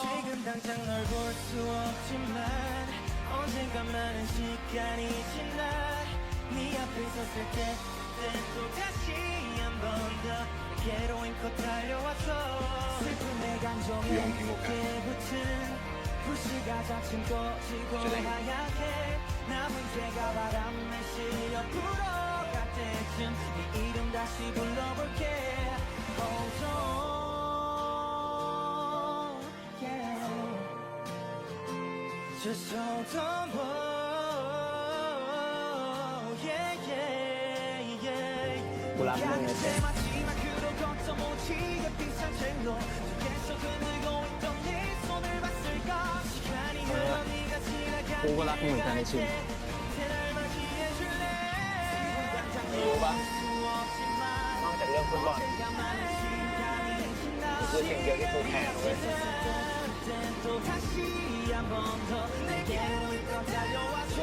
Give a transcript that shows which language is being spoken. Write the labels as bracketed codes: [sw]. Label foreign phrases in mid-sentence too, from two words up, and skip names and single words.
[ko] 지금 당장 널 볼 수 없지만 언젠가 많은 시간이 지나 네 앞에 섰을 때 또 다시 한 번 더 내게로 힘껏 달려와서 슬픔의 감정에 깊게 붙은 불씨가 자칭 꺼지고 하얗게 남은 죄가 바람에 실려 불어갈 때쯤 네 이름 다시 불러볼게. [en] Hold on, yeah. Just hold on, yeah, yeah, yeah. [th] กูรักมึง [ko] 내 마지막으로 걷어모치게 비싼 첼로 계속 흔들고 있던 네 손을 봤을까. 시간이 흘러 네가 지나간 [th] กูก็รักมึงเหมือนกันไอ้ชิน [ko] 날 맞이해줄래. [th] รู้ปะนอกจากเรื่องฟุตบอลคือสิ่งเดียวที่กูแคร์เว้ย [ko] 또 다시 한 번 더 내게로 이끌어 달려와줘.